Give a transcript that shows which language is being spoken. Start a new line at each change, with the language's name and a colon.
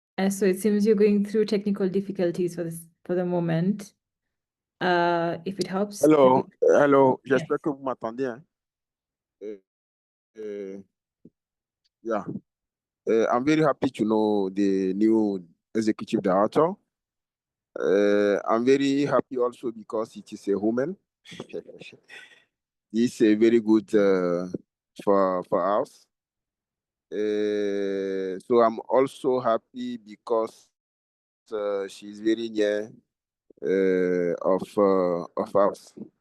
English: So it seems you're going through technical difficulties for the moment. If it helps. Hello, hello. Yes.
French: J'espère que vous m'entendez. Hein? Yeah.
English: I'm very happy to know the new executive director. I'm very happy also because it is a woman. This is very good for us. So I'm also happy because she's very near of us.